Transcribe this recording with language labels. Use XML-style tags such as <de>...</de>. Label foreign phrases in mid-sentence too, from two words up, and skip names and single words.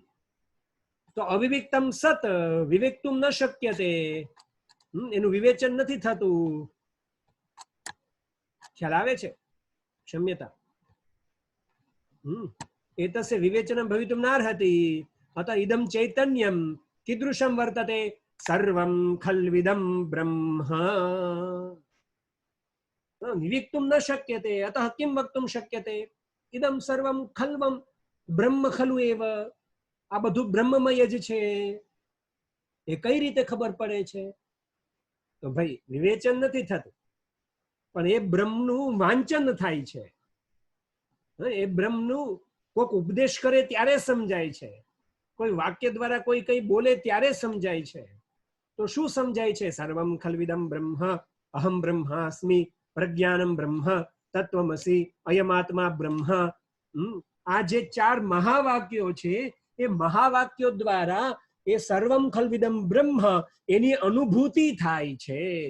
<sa>તો અવિવિક્તમ સત વિવેક્તુમ ન શક્યતે.</sa> <gu>એનું વિવેચન નથી થતું. ખ્યાલ આવે છે?</gu> <sa>ક્ષમ્યતા. એતસ્ય વિવેચનમ ભવિતુમ નાર્હતિ अतः इदं चैतन्यं कीदृशं वर्तते सर्वं खल्विदं ब्रह्म विविक्तुं न शक्यते अतः किं वक्तुं शक्यते इदं सर्वं खल्वं ब्रह्म खलु एव</sa> <gu>આ બધું બ્રહ્મમય જ છે એ કઈ રીતે ખબર પડે છે તો ભાઈ વિવેચન નથી થતું પણ એ બ્રહ્મનું વાંચન થાય છે એ બ્રહ્મનું કોઈક ઉપદેશ કરે ત્યારે સમજાય છે કોઈ વાક્ય દ્વારા કોઈ કઈ બોલે ત્યારે સમજાય છે તો શું સમજાય છે</gu> <sa>સર્વમ ખલ્વિદમ બ્રહ્મ અહમ બ્રહ્માસ્મિ પ્રજ્ઞાનમ બ્રહ્મ તત્વમસી અયમાત્મા બ્રહ્મ</sa> <gu>આ જે ચાર મહાવાક્યો છે એ મહાવાક્યો દ્વારા એ</gu> <sa>સર્વમ ખલ્વિદમ બ્રહ્મ</sa> <gu>એની અનુભૂતિ થાય છે</gu>